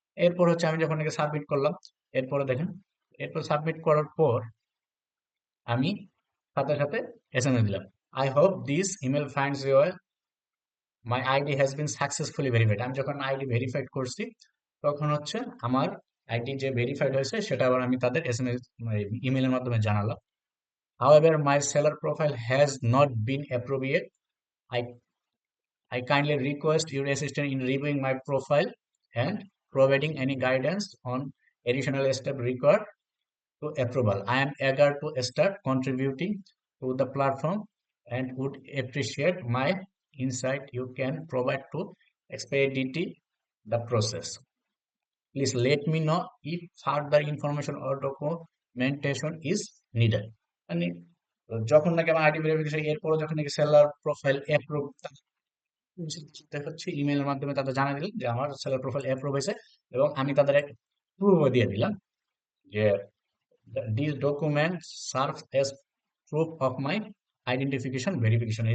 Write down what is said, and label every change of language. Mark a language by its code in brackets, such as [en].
[bn] এরপর হচ্ছে আমি যখন এটাকে সাবমিট করলাম এরপরে দেখেন এরপর সাবমিট করার পর আমি সাথে সাথে এসএমএস দিলাম, [en] I hope this email finds your my ID has been successfully verified. [bn] আমি যখন আইডি ভেরিফাইড করছি তখন হচ্ছে আমার আইডি যে ভেরিফাইড হয়েছে সেটা আবার আমি তাদের এসএমএস ইমেলের মাধ্যমে জানালাম। [en] However, my seller profile has not been approved yet. I, I kindly request your assistance in reviewing my profile and providing any guidance on additional steps required to approval. I am eager to start contributing to the platform and would appreciate my insight you can provide to expedite the process. Please let me know if further information or documentation is needed. [bn] মানে যখন নাকি আমার ID verification এরপরও যখন নাকি seller profile approve হচ্ছে ইমেলের মাধ্যমে তাদের জানা দিলাম যে আমার সেলার প্রোফাইল অ্যাপ্রুভ হয়েছে এবং আমি তাদের এক প্রুফও দিয়ে দিলাম যে [en] This document serve as proof of my identification verification.